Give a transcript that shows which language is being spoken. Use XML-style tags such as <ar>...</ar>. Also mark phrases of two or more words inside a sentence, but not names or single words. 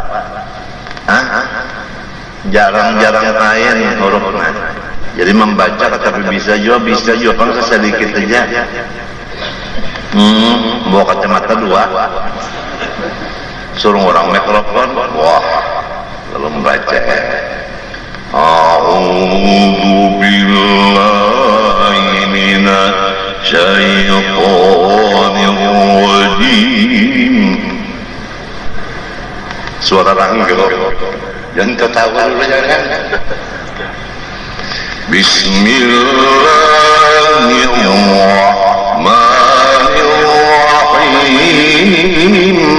<id>Jarang-jarang lain hurufnya. Jadi membaca tapi bisa juga kan sedikit aja. Bawa kacamata dua. Suruh orang mikrofon, wah, lalu membaca.</id> <ar>أعوذ بالله من الشيطان الرجيم.</ar> <id>Suara ranggel. Jangan ketawa dulu jangan. Bismillahirrahmanirrahim.</id>